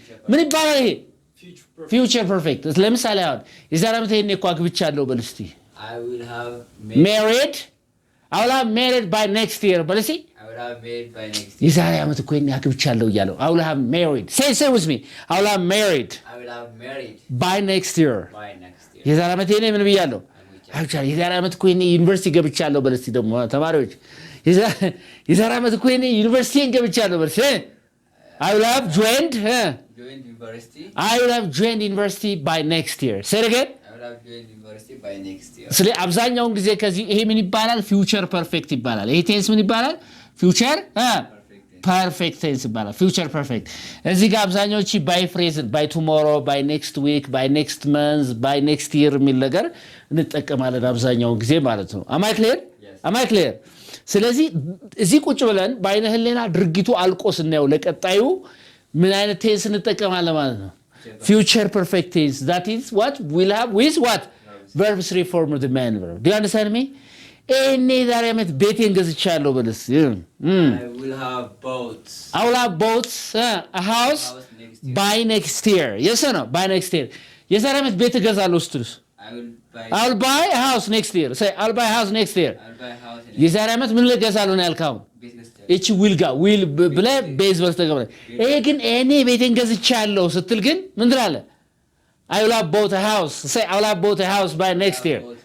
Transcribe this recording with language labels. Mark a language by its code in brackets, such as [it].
[am] ይሄ future perfect። ለምሳሌ አሁን የዛሬ ዓመት ይሄን እኮ አግብቻለሁ በል እስቲ [en] I will have married. I will have married by next year. [am] በል እስቲ [en] I will have married by next year. [am] የዛሬ ዓመት እኮ ይሄን አግብቻለሁ እያለሁ [en] I will have married. Say with me. I will have married. I will have married by next year. by next year. [am] የዛሬ ዓመት ይሄን ምን ብያለሁ? አግብቻለሁ። የዛሬ ዓመት እኮ ይሄን ዩኒቨርሲቲ ገብቻለሁ በል እስቲ ደግሞ ተማሪዎች የዛሬ ዓመት እኮ ይሄን ዩኒቨርሲቲ ገብቻለሁ በል እስቲ [en] I will have joined university. I will have joined university by next year. Say it again. I will have joined university by next year. [am] ስለዚህ አብዛኛውን ጊዜ ከዚህ ይሄ ምን ይባላል? future perfect ይባላል። ይሄ ቴንስ ምን ይባላል? [en] future perfect tense ይባላል። future perfect እዚህ ጋር አብዛኛዎቹ by phrase by tomorrow, by next week, by next month, by next year [am] የሚል ነገር እንጠቀማለን አብዛኛውን ጊዜ ማለት ነው። [en] am I clear? Yes. am I clear? [am] ስለዚህ እዚህ ቁጭ ብለን በአይነ ህሊና ድርጊቱ አልቆ ስናየው ለቀጣዩ ምን አይነት ቴንስ እንጠቀማለን ማለት ነው? [en] future perfect tense. That is what will have with what? verb 3 form of the main verb. Do you understand me? [am] እኔ ዛሬ ዓመት ቤቴን ገዝቻለሁ በልስ [en] I will have bought a house by next year. Yes or no? By next year. [am] የዛሬ ዓመት ቤት እገዛለሁ ስትሉስ [en] I will buy a house next year. Say I'll buy a house next year. [am] የዛሬ ዓመት ምን ልገዛለሁ ነው ያልከው? እቺ will ብለህ ቤዝ በስተቀር ይሄ ግን እኔ ቤቴን ገዝቻለሁ ስትል ግን ምን ትላለህ? [en] I will have bought a house. Say I will have bought a house by next year.